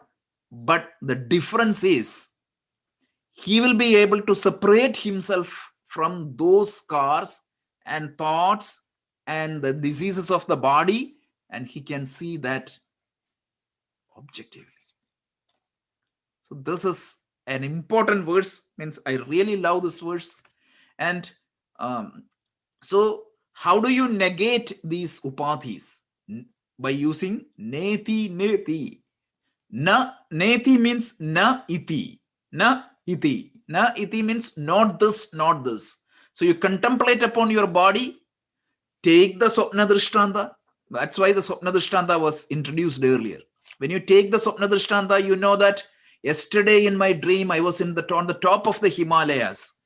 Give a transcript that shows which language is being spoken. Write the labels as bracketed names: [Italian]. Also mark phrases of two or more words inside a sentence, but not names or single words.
[English] But the difference is he will be able to separate himself from those scars and thoughts and the diseases of the body, and he can see that objectively. So this is an important verse. Means I really love this verse. And so how do you negate these upadhis? By using [Sanskrit] neti neti. Na neti [English] means [Sanskrit] na iti. Na iti. Na iti [English] means not this, not this. So you contemplate upon your body, take the [Sanskrit] Swapna Drishtanta, [English] That's why the [Sanskrit] Swapna Drishtanta [English] was introduced earlier. When you take the [Sanskrit] Swapna Drishtanta, [English] you know that yesterday in my dream, I was on the top of the Himalayas.